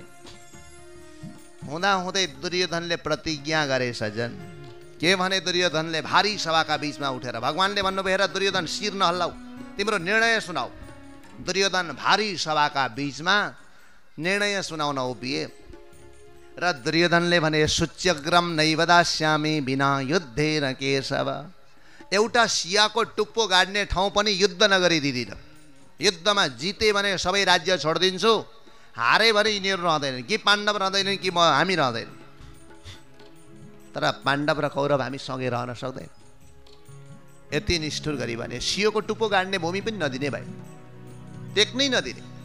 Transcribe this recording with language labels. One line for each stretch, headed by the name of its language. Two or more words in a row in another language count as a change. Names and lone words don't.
Nepali: हुँदै दुर्योधनले प्रतिज्ञा गरे सज्जन। के भने दुर्योधनले भारी सभाका बीचमा उठेर भगवानले भन्नुभयो, हेर दुर्योधन शिर नहल्लाऊ, तिम्रो निर्णय सुनाऊ। दुर्योधन भारी सभाका बीचमा निर्णय सुनाउन उभिए र दुर्योधनले भने
Sanskrit: सुच्यग्रम नैव दास्यामि बिना युद्धेन केशव।
Nepali: एउटा सियाको टुप्पो गाड्ने ठाउँ पनि युद्ध नगरी दिदिन। युद्धमा जिते भने सबै राज्य छोडिदिन्छु, हारे भने यिनीहरू रहँदैनन्, कि पाण्डव रहँदैनन् कि हामी रहँदैन। तर पाण्डव र कौरव हामी सँगै रहन सक्दैन। यति निष्ठुर गरी भने सियोको टुप्पो गाड्ने भूमि पनि नदिने भाइ, टेक्नै नदिने।